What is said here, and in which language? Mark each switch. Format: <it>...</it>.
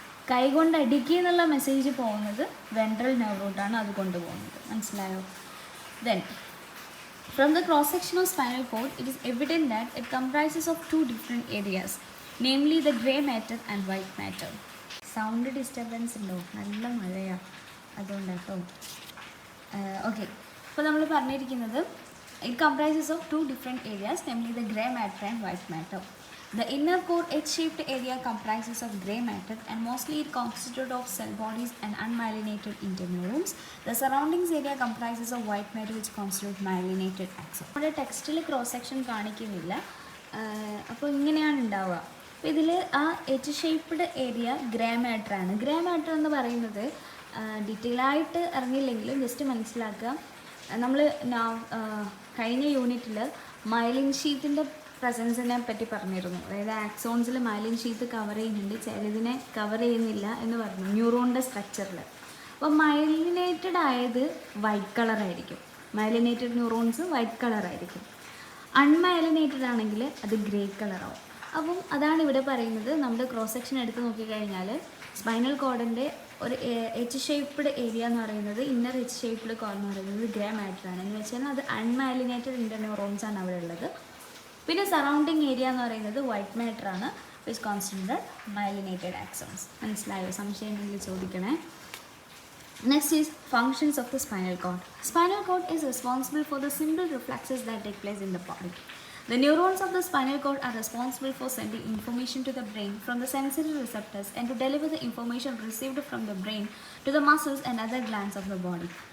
<ml>കൈകൊണ്ട് അടിക്കുക എന്നുള്ള മെസ്സേജ് പോകുന്നത് വെൻട്രൽ നെർവ് റൂട്ടാണ് അത് കൊണ്ടുപോകുന്നത്. മനസ്സിലായോ?</ml> <en>Then from the cross section of spinal cord, it is evident that it comprises of two different areas, namely the grey matter and white matter. Sound disturbance</en> <ml>ഉണ്ടോ? നല്ല മഴയാണ്, അതുകൊണ്ടാട്ടോ. ഓക്കെ, അപ്പോൾ നമ്മൾ പറഞ്ഞിരിക്കുന്നത്</ml> <en>it comprises of two different areas, namely the grey matter and white matter. The inner core H-shaped area comprises of grey matter and mostly it consists of cell bodies and unmyelinated interneurons. The surroundings area comprises of white matter which constitutes myelinated axon.</en> <ml>നമ്മുടെ ടെക്സ്റ്റിൽ cross section കാണിക്കുന്നില്ല, അപ്പോൾ ഇങ്ങനെയാണ് ഉണ്ടാവുക. അപ്പോൾ ഇതിൽ ആ H shaped area grey മാറ്ററാണ്. Grey matter എന്ന് പറയുന്നത് ഡീറ്റെയിൽ ആയിട്ട് അറിഞ്ഞില്ലെങ്കിലും ജസ്റ്റ് മനസ്സിലാക്കുക. നമ്മൾ കഴിഞ്ഞ യൂണിറ്റിൽ മൈലിൻ ഷീത്തിൻ്റെ പ്രസൻസിനെ പറ്റി പറഞ്ഞിരുന്നു. അതായത് ആക്സോൺസിൽ മൈലിൻ ഷീത്ത് കവർ ചെയ്യുന്നുണ്ട്, ചിലതിനെ കവർ ചെയ്യുന്നില്ല എന്ന് പറഞ്ഞു ന്യൂറോണിൻ്റെ സ്ട്രക്ചറിൽ. അപ്പോൾ മൈലിനേറ്റഡ് ആയത് വൈറ്റ് കളറായിരിക്കും. Myelinated neurons white കളറായിരിക്കും. അൺമൈലിനേറ്റഡ് ആണെങ്കിൽ അത് ഗ്രേ കളറാവും. അപ്പം അതാണ് ഇവിടെ പറയുന്നത്. നമ്മുടെ ക്രോസ് സെക്ഷൻ എടുത്ത് നോക്കിക്കഴിഞ്ഞാൽ സ്പൈനൽ കോഡിൻ്റെ ഒരു എച്ച് ഷേപ്പ്ഡ് ഏരിയ എന്ന് പറയുന്നത്, ഇന്നർ എച്ച് ഷേപ്പ്ഡ് കോഡ് എന്ന് പറയുന്നത് ഗ്രേ മാറ്ററാണ്. എന്ന് വെച്ചാൽ അത് അൺമൈലിനേറ്റഡ് ഇൻ്റർന്യൂറോൺസ് ആണ് അവിടെ ഉള്ളത്. പിന്നെ സറൗണ്ടിങ് ഏരിയ എന്ന് പറയുന്നത് വൈറ്റ് മാറ്ററാണ്,</ml> <en>Which considered myelinated axons.</en> <ml>മനസ്സിലായോ? സംശയം ഉണ്ടെങ്കിൽ ചോദിക്കണേ.</ml> <en>Next is functions of the spinal cord. Spinal cord is responsible for the simple reflexes that take place in the body. The neurons of the spinal cord are responsible for sending information to the brain from the sensory receptors and to deliver the information received from the brain to the muscles and other glands of the body.</en>